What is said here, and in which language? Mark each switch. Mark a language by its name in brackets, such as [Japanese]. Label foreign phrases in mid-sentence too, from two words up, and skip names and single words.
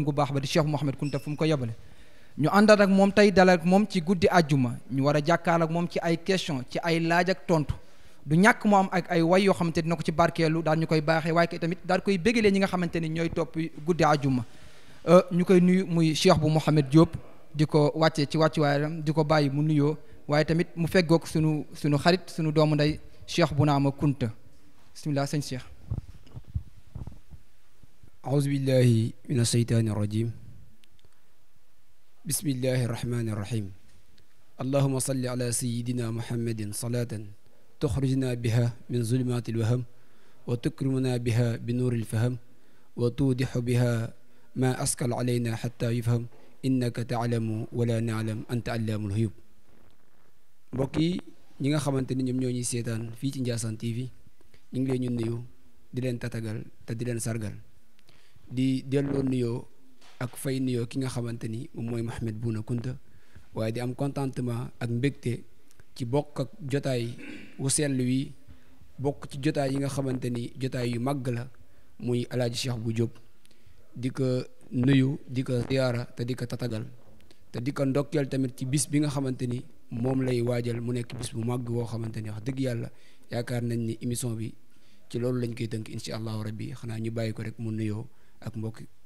[Wolof] gu baax ba di Cheikh Mouhamed Kunta fu mu ko yebale ñu àndaat ak moom tey dalal ak moom ci guddi àjjuma ñu war a jàkkaar ak moom ci ay question ci ay laaj ak tontu du ñàkk mu am ak ay way yoo xamante dina ko ci barkeelu daal ñu koy baaxee waaye tamit daal koy bégalee ñi nga xamante ni ñooy topp guddi àjjuma ñu koy nuyu muy Cheikh bu Mouhamed Diop di ko wàccee ci wàccuwaayam di ko bàyyi mu nuyoo waaye tamit mu feggoog sunu xarit sunu doomu ndey Cheikh Bounama Kunta bismillah sëñ Cheikh. [Arabic] أعوذ بالله من الشيطان الرجيم بسم الله الرحمن الرحيم اللهم صل على سيدنا محمد صلاة تخرجنا بها من ظلمات الوهم وتكرمنا بها بنور الفهم وتوضح بها ما أسكل علينا حتى يفهم إنك تعلم ولا نعلم أنت علام الغيوب [Wolof] mbokk yi ñi nga xamante ni ñoom ñoo ñuy seetaan fii ci Ndiassane TV ñu ngi leen ñu nuyu di leen tatagal te di leen sargal di delloo nuyoo ak fay nuyoo ki nga xamante ni moom mooy Mouhamed Bouna Kunta waaye di am contentement ak mbégte ci bokk ak jotaay wu sell wi bokk ci jotaay yi nga xamante ni jotaay yu màgg la muy alaaji Cheikh bu Diop di ko nuyu di ko ziyaara te di ko tatagal te di ko ndokkeel tamit ci bis bi nga xamante ni moom lay waajal mu nekk bis bu màgg woo xamante ni wax dëgg yàlla yaakaar nañ ni émission bi ci loolu lañ koy tënk [Arabic] إن شاء الله ربي [Wolof] xanaa ñu bàyyi ko rek mu nuyoo ak mbokk